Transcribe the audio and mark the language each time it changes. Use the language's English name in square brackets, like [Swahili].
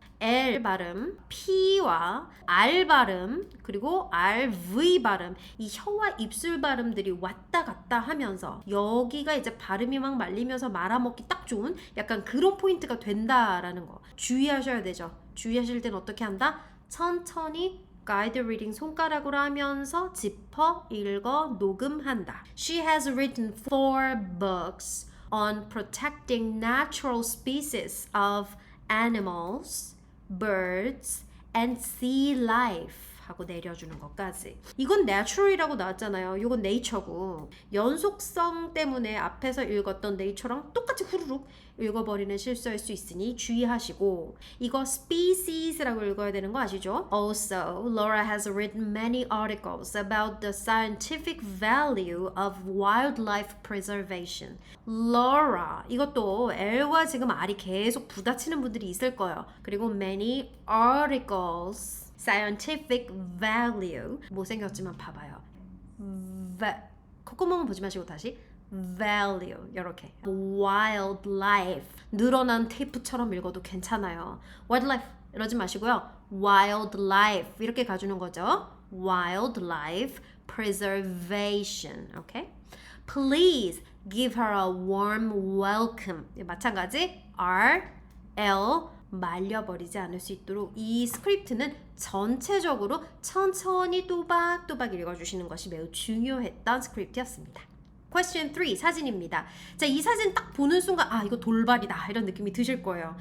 [Korean] L 발음, P와 R 발음, 그리고 RV 발음 이 혀와 입술 발음들이 왔다 갔다 하면서 여기가 이제 발음이 막 말리면서 말아먹기 딱 좋은 약간 그런 포인트가 된다라는 거 주의하셔야 되죠. 주의하실 땐 어떻게 한다? 천천히 가이드 리딩 손가락으로 하면서 짚어, 읽어, 녹음한다. [English] She has written 4 books on protecting natural species of animals, birds, and sea life [Korean] 하고 내려주는 것까지. 이건 natural이라고 나왔잖아요. 이건 nature고 연속성 때문에 앞에서 읽었던 nature랑 똑같이 후루룩 읽어버리는 실수할 수 있으니 주의하시고 이거 species라고 읽어야 되는 거 아시죠? [English] Also, Laura has written many articles about the scientific value of wildlife preservation. [Korean] Laura, 이것도 L과 지금 R이 계속 부딪히는 분들이 있을 거예요. 그리고 [English] many articles scientific value [Korean] 못생겼지만 봐봐요. 콧구멍은 보지 마시고 다시 value 이렇게 wildlife 늘어난 테이프처럼 읽어도 괜찮아요. wildlife 이러지 마시고요. wildlife 이렇게 가주는 거죠. [English] wildlife preservation okay? Please give her a warm welcome. [Korean] 마찬가지 R, L 말려버리지 않을 수 있도록 이 스크립트는 전체적으로 천천히 또박또박 읽어주시는 것이 매우 중요했던 스크립트였습니다. Question 3 사진입니다. 자, 이 사진 딱 보는 순간 이거 돌발이다 이런 느낌이 드실 거예요.